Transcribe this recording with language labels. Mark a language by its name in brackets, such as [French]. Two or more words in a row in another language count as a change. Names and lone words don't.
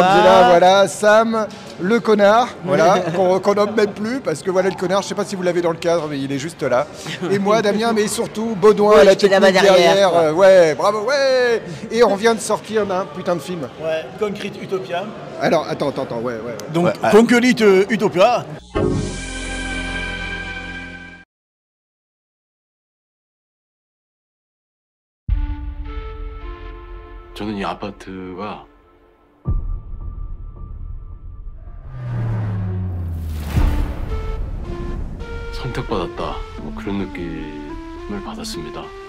[French] Angela, voilà, Sam, le connard, voilà, qu'on nomme même plus, parce que voilà le connard, je sais pas si vous l'avez dans le cadre, mais il est juste là. Et moi, Damien, mais surtout Baudouin, ouais, à la technique derrière. Ouais, bravo, ouais. Et on vient de sortir d'un putain de film. Ouais, Concrete Utopia. Alors, attends, ouais. Donc, Concrete Utopia. [Korean] 저는 이 아파트가 선택받았다 뭐 그런 느낌을 받았습니다.